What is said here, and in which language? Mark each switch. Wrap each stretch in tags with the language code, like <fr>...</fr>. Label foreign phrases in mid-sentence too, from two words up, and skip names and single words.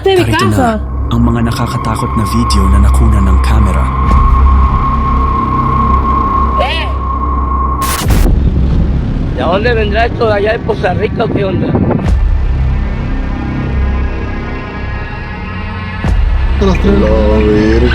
<tl>Narito na ang mga nakakatakot na video na nakuna ng kamera.</tl> <es>¿De dónde vendrá esto de allá de Poza Rica o qué onda? La verga.</es>